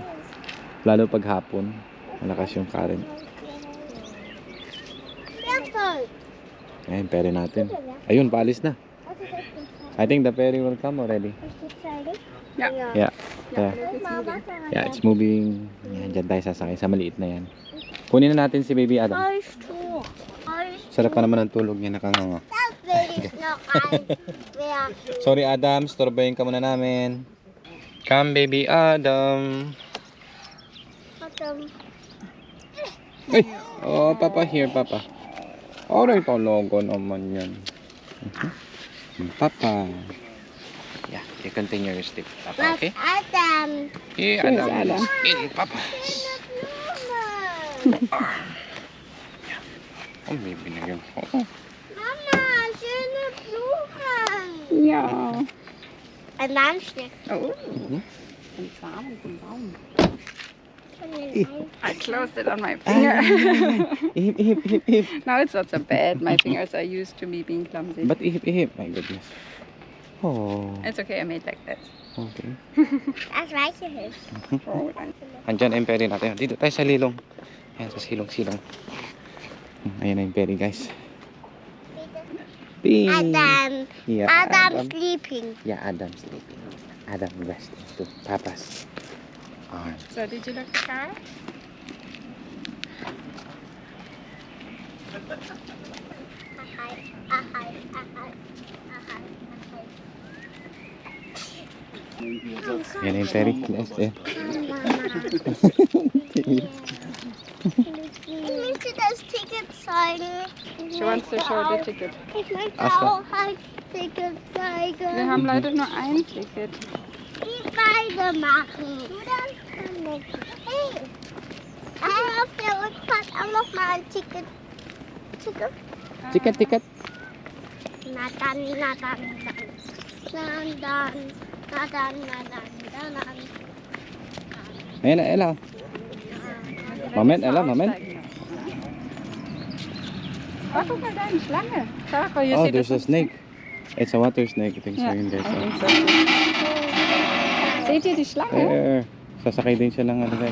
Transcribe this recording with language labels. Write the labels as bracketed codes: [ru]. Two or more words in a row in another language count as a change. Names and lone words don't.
[tl] Lalo pag hapon, malakas yung current. Ayan, ferry natin. Ayun, paalis na. [en] I think the ferry will come already. Yeah. Yeah. Yeah. Yeah, it's moving. [tl] Yan, dyan tayo sasakay sa maliit na yan. Kunin na natin si Baby Adam. Sarap pa naman ang tulog niya, nakanganga. Sorry Adam, storbayin ka muna namin. [en] Come Baby Adam. Ay! Oh, Papa here, Papa. [tl] Alright, logo naman yan. Papa. [en] Yeah, you continue your step, Papa, okay? Adam. Here, Here's Adam. Adam. In, [tl] Papa. Oh, may binigyan ko. Oh. [de] Mama, schöne Blumen. [en] Yeah. [de] Ein Landstück. Oh. Mhm. Ein Samen vom Baum. Von den [en] I closed it on my finger. [tl] Ihip, ihip, ihip, ihip. [en] Now it's not so bad. My fingers are used to me being clumsy. [tl] Ba't ihip, ihip? [en] My goodness. Oh, It's okay, I made like that. okay. [de] Das weiche Hilfe. [en] Oh, thank [tl] Andyan ang ferry natin. Dito tayo sa Lilong. Ayan, sa silong-silong. Ayan na yung ferry, guys. Ping! Adam. [en] Yeah, Adam sleeping. Yeah, Adam sleeping. Adam resting to Papa's arm. So did you lock the car? Ahai, ahai, ahai, ahai, ahai. [tl] Ayan na yung ferry. Yes, eh. [de] Ich möchte das Ticket zeigen. [en] She wants to show the ticket. [de] Ich möchte Ach so. auch ein Ticket Wir zeigen. haben leider nur ein Ticket. Die beide machen. Du dann kann ich. Hey. Auf der Rückfahrt auch noch mal ein Ticket. Ticket. Ticket, ticket. Na dann, na dann, dann. Na dann, na dann, na dann, na dann. Ayan na, Ella. Wir Moment, müssen Ella, Moment. aussteigen noch. Oh, guck mal da, eine Schlange. Schau, hier Oh, sieht [en] there's a [de] das- [en] snake. It's a water snake. I think so [de] Ja, [tl] yun guys. [en] I think so. [de] Seht ihr die Schlange? [tl] Sasakay din siya ng ano guys.